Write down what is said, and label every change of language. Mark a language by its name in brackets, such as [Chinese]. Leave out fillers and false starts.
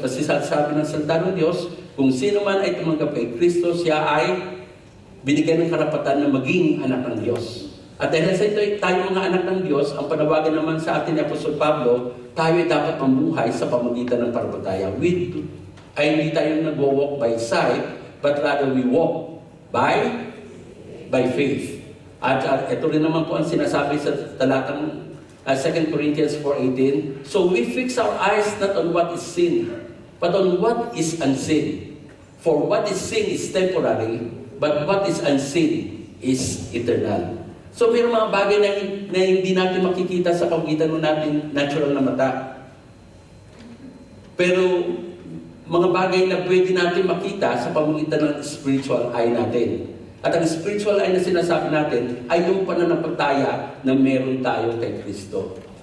[Filipino] Kasi sabi ng salita ng Diyos, kung sino man ay tumanggap kay Kristo, siya ay binigyan ng karapatan na maging anak ng Diyos. At dahil sa ito tayo mga anak ng Diyos, ang panawagan naman sa atin ni Apostol Pablo, tayo ay dapat mamuhay sa pamamagitan ng pananampalataya. Hindi tayo [English] nag-walk by sight, but rather we walk by faith. [Filipino] At ito rin naman po ang sinasabi sa talatang 2 Corinthians 4:18. [English] So we fix our eyes not on what is seen, but on what is unseen. For what is seen is temporary, but what is unseen is eternal. [Filipino] So may mga bagay na hindi natin makikita sa pamamagitan ng nating natural na mata. Pero mga bagay na pwede natin makita sa pamamagitan ng spiritual eye natin. At ang spiritual eye na sinasabi natin ay yung pananampalataya na meron tayo kay Kristo.